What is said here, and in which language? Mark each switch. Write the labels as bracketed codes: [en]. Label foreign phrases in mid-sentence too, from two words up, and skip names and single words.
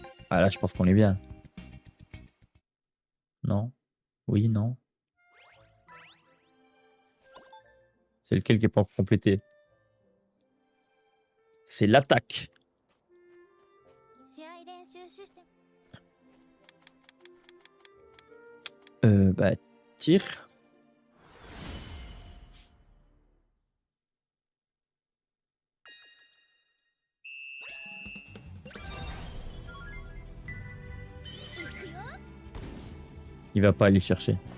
[fr] Ah là, je pense qu'on est bien. Non? Oui, non? C'est lequel qui est pas complété? C'est l'attaque. [ja] 試合練習システム [fr] Bah, tir. Il va pas aller chercher.